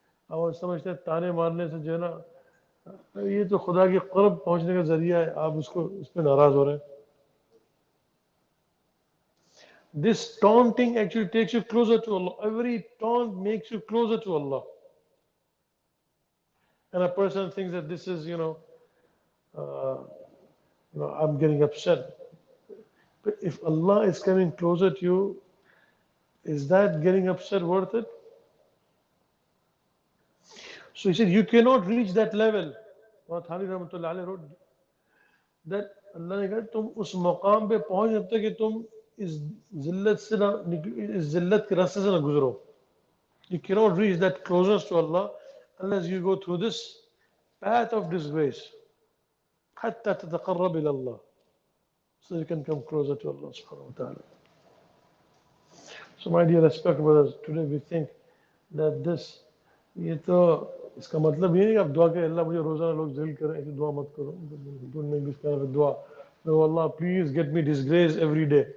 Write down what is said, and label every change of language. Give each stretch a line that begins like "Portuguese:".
Hindi: और समझते हैं ताने मारने से जो है ना ये तो खुदा की क़ुर्ब पहुंचने का जरिया है. आप उसको उस पर नाराज हो रहे हैं.
English: This taunting actually takes you closer to Allah. Every taunt makes you closer to Allah. And a person thinks that this is, I'm getting upset. But if Allah is coming closer to you, is that getting upset worth it? So he said, you cannot reach that level.
Hindi: Thani Rahmatullah Alayhi
English: wrote that
Hindi: Allah ने कहा तुम उस मकाम पे पहुंच जब तक कि तुम इस जिल्लत से ना इस जिल्लत के रास्ते से ना गुजरो.
English: You cannot reach that closeness to Allah unless you go through this path of disgrace.
Arabic: حتى تتقرب إلى الله.
English: So you can come closer to Allah subhanahu wa ta'ala. So my dear respected brothers, today we think that this,
Hindi: ये तो इसका मतलब ये नहीं कि आप दुआ करें अल्लाह मुझे रोजाना लोग जलील करें ऐसी दुआ मत करो.
English: Don't make this kind of a dua. No Allah, please get me disgraced every day.